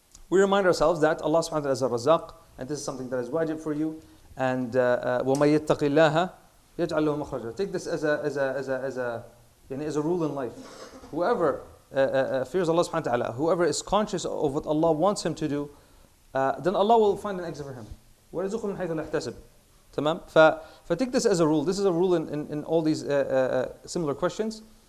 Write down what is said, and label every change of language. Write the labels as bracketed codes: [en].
[en] We remind ourselves that Allah subhanahu wa ta'ala is a razaq, and this is something that is wajib for you. And [ar] وَمَن يَتَّقِ اللَّهَ يَجْعَلْ لَهُ مَخْرَجًا. [en] Take this as a rule in life. Whoever fears Allah subhanahu wa ta'ala, whoever is conscious of what Allah wants him to do, then Allah will find an exit for him. [ar] وَيَرْزُقْهُ مِنْ حَيْثُ لَا يَحْتَسِبْ. تمام. [en] Take this as a rule. This is a rule in all these similar questions.